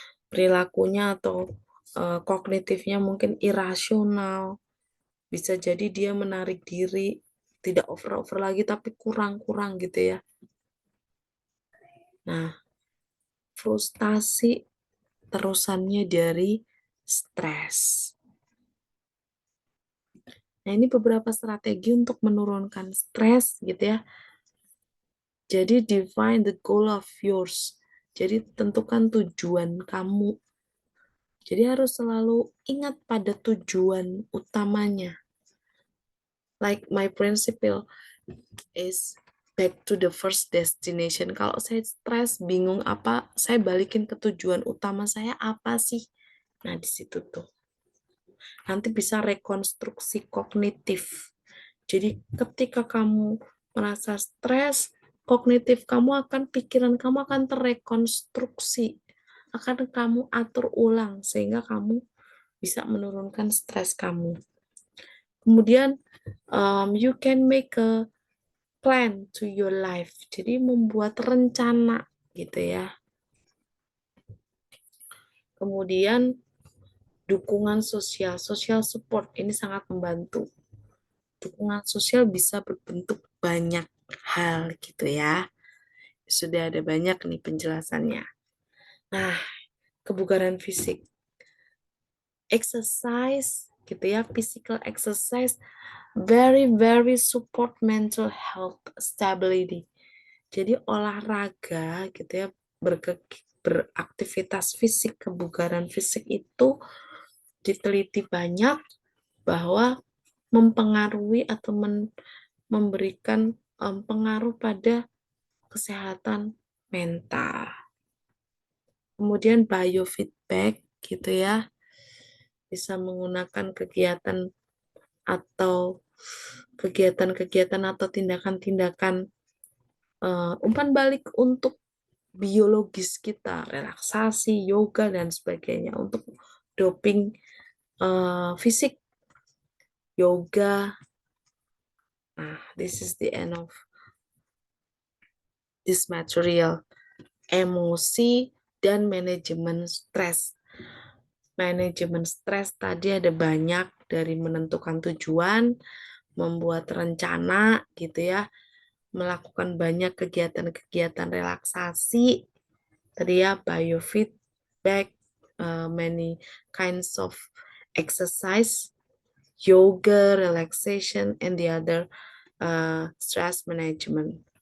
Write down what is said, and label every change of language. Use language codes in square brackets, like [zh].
[id] Perilakunya atau kognitifnya mungkin irasional, bisa jadi dia menarik diri, tidak over lagi tapi kurang gitu ya. Nah, frustasi terusannya dari stres. Nah, ini beberapa strategi untuk menurunkan stres gitu ya. [en] Jadi define the goal of yours. [id] Jadi tentukan tujuan kamu. Jadi harus selalu ingat pada tujuan utamanya. [en] Like my principle is back to the first destination. [id] Kalau saya stres, bingung apa, saya balikin ke tujuan utama saya apa sih? Nah, di situ tuh. Nanti bisa rekonstruksi kognitif. Jadi ketika kamu merasa stres, kognitif kamu akan, pikiran kamu akan terrekonstruksi. Akan kamu atur ulang sehingga kamu bisa menurunkan stres kamu. [en] Kemudian, you can make a plan to your life. [id] Jadi membuat rencana gitu ya. Kemudian Dukungan sosial, social support ini sangat membantu. Dukungan sosial bisa berbentuk banyak hal gitu ya. Sudah ada banyak nih penjelasannya. Nah, kebugaran fisik. [en] Exercise gitu ya, physical exercise very very support mental health stability. [id] Jadi olahraga gitu ya, beraktivitas fisik, kebugaran fisik itu diteliti banyak bahwa mempengaruhi atau memberikan pengaruh pada kesehatan mental. Kemudian biofeedback gitu ya, bisa menggunakan kegiatan atau kegiatan-kegiatan atau tindakan-tindakan umpan balik untuk biologis kita, relaksasi, yoga, dan sebagainya. Untuk doping fisik, yoga. [en] Nah, this is the end of this material. [id] Emosi dan manajemen stres. Manajemen stres tadi ada banyak, dari menentukan tujuan, membuat rencana gitu ya, melakukan banyak kegiatan-kegiatan relaksasi, tadi ya, biofeedback, [en] many kinds of exercise, yoga, relaxation, and the other stress management.